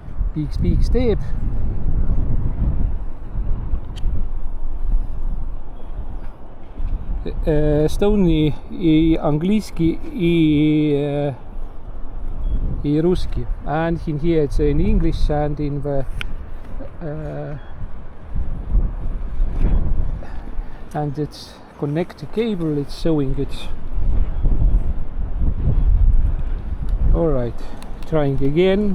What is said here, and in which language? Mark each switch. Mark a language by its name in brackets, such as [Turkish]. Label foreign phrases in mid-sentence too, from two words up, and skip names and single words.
[Estonian] piiks teeb. [Russian] Estonia и английский и русский. [English] And in here it's in English and in the and it's connect cable, it's showing it. Alright, trying again.